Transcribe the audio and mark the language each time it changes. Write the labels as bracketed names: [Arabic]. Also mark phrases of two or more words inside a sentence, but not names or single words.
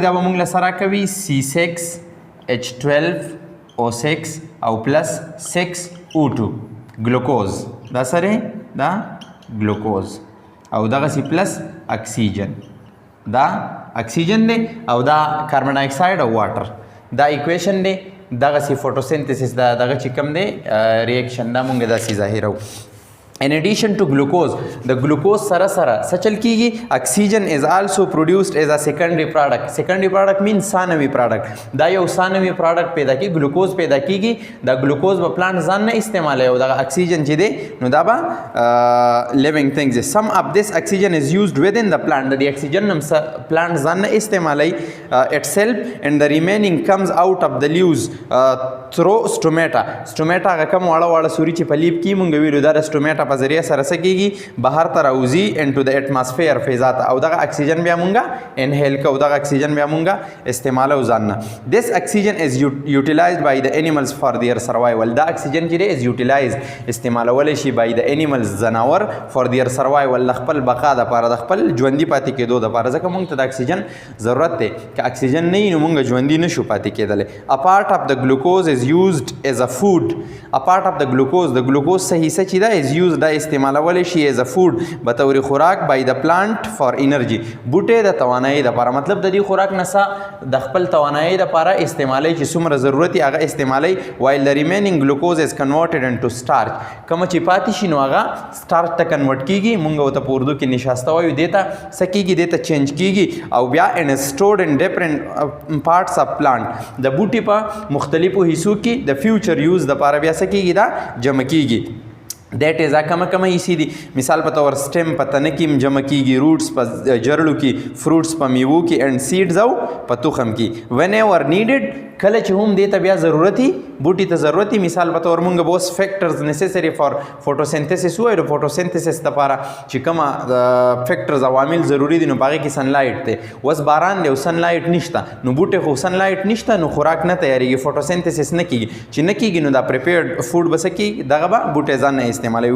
[Pashto] دا به مونږ له سره کوي C6H12O6 او پلس 6O2 ګلوکوز. دا سره دا ګلوکوز او دغسې [English] plus oxygen. [Pashto] دا اکسیجن دی او دا [English] carbon dioxide [Pashto] او واټر. دا اکویشن دی. دغسې فوټوسنتھسس دا دغه چې کوم دی ریاکشن دا مونږ داسې ظاهرو. [English] In addition to glucose, [Pashto] د ګلوکوز سره څه چل کیږي؟ [English] اکسیجن is also produced as a secondary product. secondary product means ثانوي product. [Pashto] دا یو ثانوي product پیدا کیږي، ګلوکوز پیدا کیږي. دا ګلوکوز به پلانټ ځان نه استعمالوي او دا اکسیجن چې دی نو دا به [English] living things. some of this oxygen is used within the plant. [Pashto] د اکسیجن هم پلانټ ځان نه استعمالوي [English] itself and the remaining comes out of the leaves through stomata. [Pashto] Stomata هغه کوم واړه واړه سوري چې په لیب کې مونږ ویلو دا د stomata په ذریعه سره څه کېږي بهر ته راوځي [English] into the atmosphere [Pashto] فضا ته او دغه اکسیجن بیا مونږه انهیل کوو دغه اکسیجن بیا مونږه استعمالو ځان نه. [English] This oxygen is utilized by the animals for their survival. [Pashto] دا اکسیجن چې دی [English] is utilized [Pashto] استعمالولی شي [English] by the animals [Pashto] زناور [English] for their survival [Pashto] د خپل بقا دپاره د خپل ژوندي پاتې کېدو دپاره ځکه مونږ ته د اکسیجن ضرورت دی که اکسیجن نه وي نو مونږ ژوندي نشو پاتې کېدلی. [English] A part of the glucose is used as a food. A part of the glucose [Pashto] د ګلوکوز څه حصه چې ده [English] is used [Pashto] دا استعمالولی شي [English] as a food [Pashto] بطور خوراک [English] by the plant for energy. [Pashto] بوټی د توانایي دپاره مطلب د دې خوراک نه د خپل توانایي دپاره استعمالی چې څومره ضرورت یې هغه استعمالی [English] while the remaining glucose is converted into starch. [Pashto] کومه چې پاتې شي نو هغه starch ته کنورټ کېږي مونږ ورته په اردو کې نشاسته وایو دې ته څه کېږي دې ته چینج کېږي او بیا [English] and stored in different parts of plant [Pashto] د بوټي په مختلفو حصو کې د [English] future use [Pashto] دپاره بیا څه کېږي دا جمع کېږي. [English] that is [Pashto] کمه کمه حصې دي مثال په طور سټیم په تنه کې جمع کېږي روټس په جرړو کې فروټس په میوو کې [English] and seeds [Pashto] او په تخم کې [English] when ever needed [Pashto] کله چې هم دې ته بیا ضرورت وي بوټي ته ضرورت وي مثال په طور مونږ به اوس [English] factors necessary for photosynthesis [Pashto] وایو د فوټوسنتھسس دپاره چې کومه فیکټرز عوامل ضروري دي نو په هغې کې سنلایټ دی اوس باران دی او سنلایټ نشته نو بوټی خو سنلایټ نشته نو خوراک نه تیارېږي فوټوسنتھسس نه کېږي چې نه کېږي نو دا [English] prepared food [Pashto] به څه کېږي دغه به بوټی ځان نه استعمالوي.